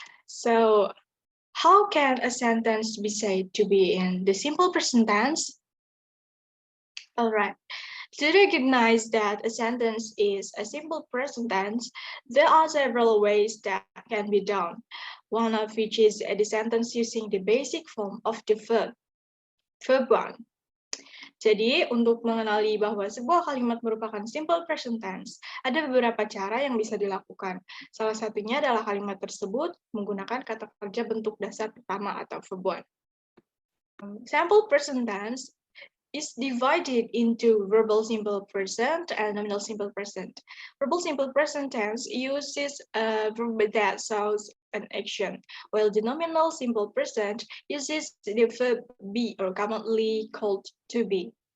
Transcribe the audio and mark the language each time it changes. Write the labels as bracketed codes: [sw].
[en] So, how can a sentence be said to be in the simple present tense? All right. To recognize that a sentence is a simple present tense, there are several ways that can be done. One of which is the sentence using the basic form of the verb. Verb 1. [id] Jadi, untuk mengenali bahwa sebuah kalimat merupakan simple present tense, ada beberapa cara yang bisa dilakukan. Salah satunya adalah kalimat tersebut menggunakan kata kerja bentuk dasar pertama atau verb 1. [en] Simple present tense is divided into verbal simple present and nominal simple present. Verbal simple present tense uses a verb that shows an action, while the nominal simple present uses the verb be or commonly called to be.